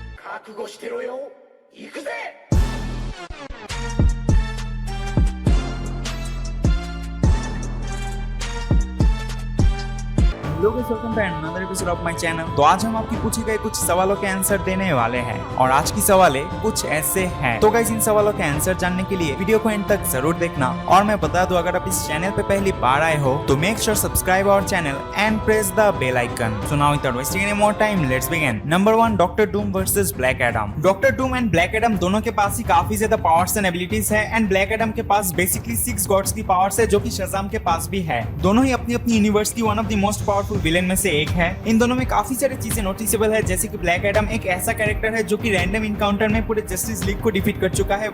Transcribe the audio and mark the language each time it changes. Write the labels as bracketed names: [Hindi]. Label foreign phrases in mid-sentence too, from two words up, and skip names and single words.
[Japanese] 覚悟してろよ。行くぜ。 [English] लोग welcome to another episode of my channel. [Hindi] तो आज हम आपके पूछे गए कुछ सवालों के आंसर देने वाले हैं और आज की सवालें कुछ ऐसे हैं। तो गाइस इन सवालों के आंसर जानने के लिए वीडियो को एंड तक जरूर देखना। और मैं बता दूं, अगर आप इस चैनल पे पहली बार आए हो तो [English] make sure subscribe our channel and press the bell icon. So now without wasting any more time, let's begin. [Hindi] नंबर 1, डॉक्टर डूम वर्सेस ब्लैक एडम। डॉक्टर डूम एंड ब्लैक एडम दोनों के पास ही काफी ज्यादा [English] powers and abilities [Hindi] है एंड ब्लैक एडम के पास बेसिकली 6 गॉड्स की पावर्स है जो कि शज़ाम के पास भी है। दोनों ही अपनी अपनी यूनिवर्स की [English] one of the most powerful villain [Hindi] में से एक है। इन दोनों में काफी सारी चीजें नोटिसेबल है, जैसे कि ब्लैक एडम एक ऐसा कैरेक्टर है जो कि [English] random encounter [Hindi] में पूरे जस्टिस लीग को डिफीट कर चुका है।